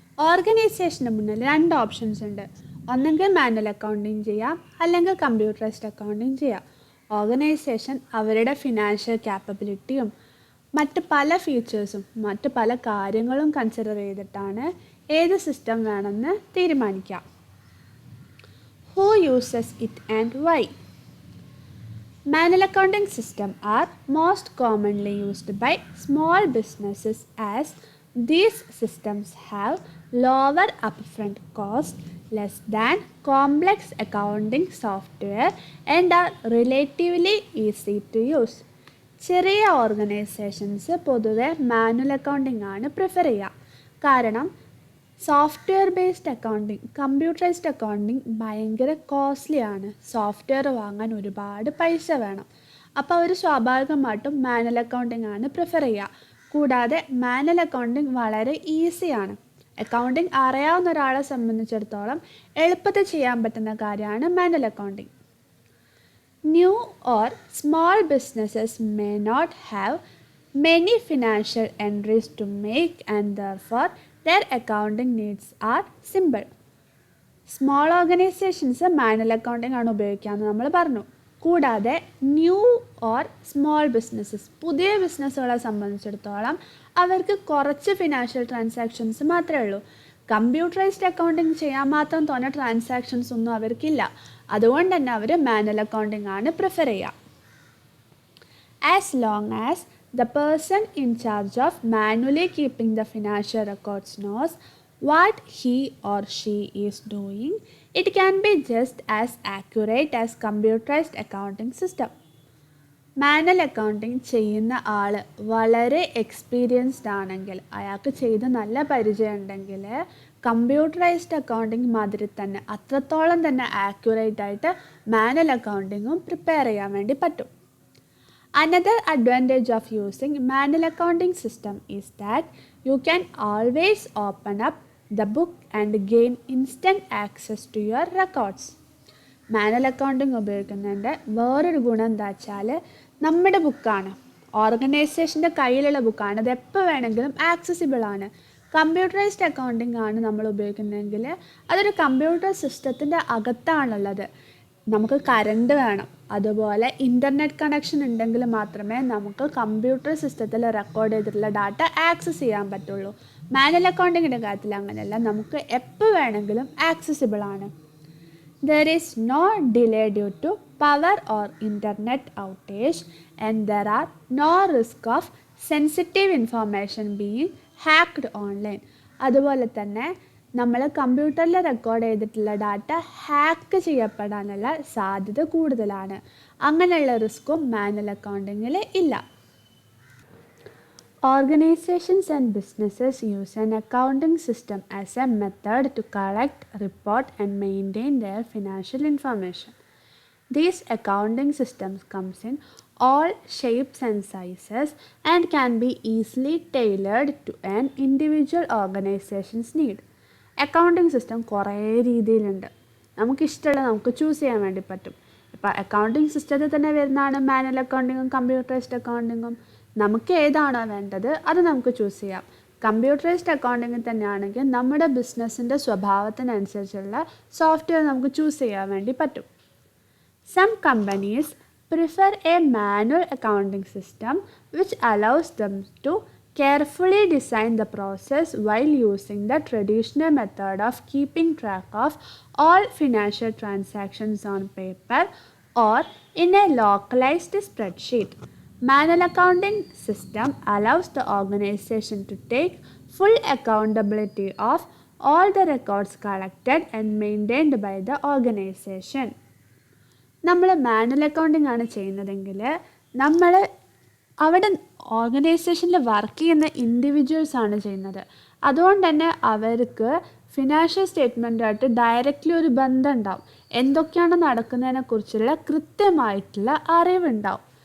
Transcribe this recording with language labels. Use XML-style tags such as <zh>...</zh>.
<ml>ഓർഗനൈസേഷന് മുന്നിൽ 2 ഓപ്ഷൻസ് ഉണ്ട്. ഒന്നെങ്കിൽ മാനുവൽ അക്കൗണ്ടിങ് ചെയ്യാം, അല്ലെങ്കിൽ കമ്പ്യൂട്ടറൈസ്ഡ് അക്കൗണ്ടിങ് ചെയ്യാം. ഓർഗനൈസേഷൻ അവരുടെ ഫിനാൻഷ്യൽ ക്യാപ്പബിലിറ്റിയും മറ്റ് പല ഫീച്ചേഴ്സും മറ്റ് പല കാര്യങ്ങളും കൺസിഡർ ചെയ്തിട്ടാണ് ഏത് സിസ്റ്റം വേണമെന്ന് തീരുമാനിക്കാം.</ml> <en>Who uses it and why? Manual accounting systems are most commonly used by small businesses as these systems have lower upfront cost, less than complex accounting software and are relatively easy to use.</en> <ml>ചെറിയ organisations പൊതുവെ manual accounting ആണ് prefer ചെയ്യുക. കാരണം software based accounting, computerised accounting ഭയങ്കര costly ആണ്. Software വാങ്ങാൻ ഒരുപാട് പൈസ വേണം. അപ്പോൾ അവർ സ്വാഭാവികമായിട്ടും മാനുവൽ അക്കൗണ്ടിങ് ആണ് പ്രിഫർ ചെയ്യുക. കൂടാതെ മാനുവൽ അക്കൗണ്ടിങ് വളരെ ഈസിയാണ്. അക്കൗണ്ടിങ് അറിയാവുന്ന ഒരാളെ സംബന്ധിച്ചിടത്തോളം എളുപ്പത്തിൽ ചെയ്യാൻ പറ്റുന്ന കാര്യമാണ് manual accounting.</ml> <en>New or small businesses may not have many financial entries to make and therefore their accounting needs are simple.</en> <ml>Small organisations manual accounting ആണ് ഉപയോഗിക്കാമെന്ന് നമ്മൾ പറഞ്ഞു. കൂടാതെ ന്യൂ ഓർ സ്മോൾ ബിസിനസ്സസ്, പുതിയ ബിസിനസ്സുകളെ സംബന്ധിച്ചിടത്തോളം അവർക്ക് കുറച്ച് ഫിനാൻഷ്യൽ ട്രാൻസാക്ഷൻസ് മാത്രമേ ഉള്ളൂ. കമ്പ്യൂട്ടറൈസ്ഡ് അക്കൗണ്ടിങ് ചെയ്യാൻ മാത്രം തോന്നെ ട്രാൻസാക്ഷൻസ് ഒന്നും അവർക്കില്ല. അതുകൊണ്ട് തന്നെ അവർ മാനുവൽ അക്കൗണ്ടിങ് ആണ് പ്രിഫർ ചെയ്യുക.</ml> <en>As long as the person in charge of manually keeping the financial records knows what he or she is doing, it can be just as accurate as computerized accounting system.</en> <ml>Manual accounting ചെയ്യുന്ന ആൾ വളരെ experienced ആണെങ്കിൽ, അയാൾക്ക് ചെയ്ത് നല്ല പരിചയം ഉണ്ടെങ്കിൽ computerised accounting മാതിരി തന്നെ അത്രത്തോളം തന്നെ ആക്യുറേറ്റ് ആയിട്ട് മാനുവൽ അക്കൗണ്ടിങ്ങും പ്രിപ്പയർ ചെയ്യാൻ വേണ്ടി പറ്റും.</ml> <en>Another advantage of using manual accounting system is that you can always open up the book and gain instant access to your records.</en> <ml>Manual accounting ഉപയോഗിക്കുന്നതിൻ്റെ വേറൊരു ഗുണം എന്താ വെച്ചാൽ നമ്മുടെ ബുക്കാണ്, ഓർഗനൈസേഷൻ്റെ കയ്യിലുള്ള ബുക്കാണ്, അത് എപ്പോൾ വേണമെങ്കിലും ആക്സസിബിൾ ആണ്. കമ്പ്യൂട്ടറൈസ്ഡ് അക്കൗണ്ടിങ് ആണ് നമ്മൾ ഉപയോഗിക്കുന്നതെങ്കിൽ അതൊരു കമ്പ്യൂട്ടർ സിസ്റ്റത്തിൻ്റെ അകത്താണുള്ളത്. നമുക്ക് കറണ്ട് വേണം, അതുപോലെ ഇൻ്റർനെറ്റ് കണക്ഷൻ ഉണ്ടെങ്കിൽ മാത്രമേ നമുക്ക് കമ്പ്യൂട്ടർ സിസ്റ്റത്തിൽ റെക്കോർഡ് ചെയ്തിട്ടുള്ള ഡാറ്റ ആക്സസ് ചെയ്യാൻ പറ്റുള്ളൂ. മാനുവൽ അക്കൗണ്ടിങ്ങിൻ്റെ കാര്യത്തിൽ അങ്ങനെയല്ല, നമുക്ക് എപ്പോൾ വേണമെങ്കിലും ആക്സസിബിൾ ആണ്.</ml> <en>There is no delay due to power or internet outage and there are no risk of sensitive information being hacked online.</en> <ml>അതുപോലെ തന്നെ നമ്മൾ കമ്പ്യൂട്ടറിൽ റെക്കോർഡ് ചെയ്തിട്ടുള്ള ഡാറ്റ ഹാക്ക് ചെയ്യപ്പെടാനുള്ള സാധ്യത കൂടുതലാണ്. അങ്ങനെയുള്ള റിസ്ക്കും മാനുവൽ അക്കൗണ്ടിങ്ങിൽ ഇല്ല.</ml> <en>Organizations and businesses use an accounting system as a method to collect, report, and maintain their financial information. These accounting systems comes in all shapes and sizes and can be easily tailored to an individual organization's need.</en> <ml>Accounting system കുറേ രീതിയിലുണ്ട്. നമുക്കിഷ്ടമുള്ള നമുക്ക് choose ചെയ്യാൻ വേണ്ടി പറ്റും. ഇപ്പോൾ accounting സിസ്റ്റത്തിൽ തന്നെ വരുന്നതാണ് മാനുവൽ അക്കൗണ്ടിങ്ങും കമ്പ്യൂട്ടറൈസ്ഡ് അക്കൗണ്ടിങ്ങും. നമുക്ക് ഏതാണോ വേണ്ടത് അത് നമുക്ക് ചൂസ് ചെയ്യാം. കമ്പ്യൂട്ടറൈസ്ഡ് അക്കൗണ്ടിങ്ങിൽ തന്നെയാണെങ്കിൽ നമ്മുടെ ബിസിനസ്സിൻ്റെ സ്വഭാവത്തിനനുസരിച്ചുള്ള സോഫ്റ്റ്വെയർ നമുക്ക് ചൂസ് ചെയ്യാൻ വേണ്ടി പറ്റും.</ml> <en>Some companies prefer a manual accounting system which allows them to carefully design the process while using the traditional method of keeping track of all financial transactions on paper or in a localized spreadsheet. Manual accounting system allows the organization to take full accountability of all the records collected and maintained by the organization.</en> <ml>നമ്മൾ manual accounting ആണ് ചെയ്യുന്നതെങ്കിൽ നമ്മൾ അവിടെ ഓർഗനൈസേഷനിൽ work ചെയ്യുന്ന individuals ആണ് ചെയ്യുന്നത്. അതുകൊണ്ട് തന്നെ അവർക്ക് ഫിനാൻഷ്യൽ സ്റ്റേറ്റ്മെൻറ്റായിട്ട് ഡയറക്റ്റ്ലി ഒരു ബന്ധം ഉണ്ടാവും. എന്തൊക്കെയാണ് നടക്കുന്നതിനെക്കുറിച്ചുള്ള കൃത്യമായിട്ടുള്ള അറിവുണ്ടാവും.</ml>